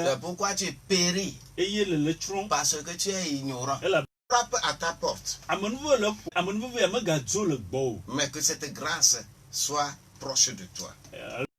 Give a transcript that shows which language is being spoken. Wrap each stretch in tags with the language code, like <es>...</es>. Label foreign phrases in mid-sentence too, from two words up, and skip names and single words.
<fr>C'est pourquoi tu péris.</fr> <ee>Eye le tsrɔ̃.</ee> <fr>Parce que tu es ignorant.</fr> <ee>Ela</ee> <fr>frappe à ta porte.</fr> <ee>Amenuve ya megadzo le gbɔ o.</ee> <fr>Mais que cette grâce soit proche de toi.</fr>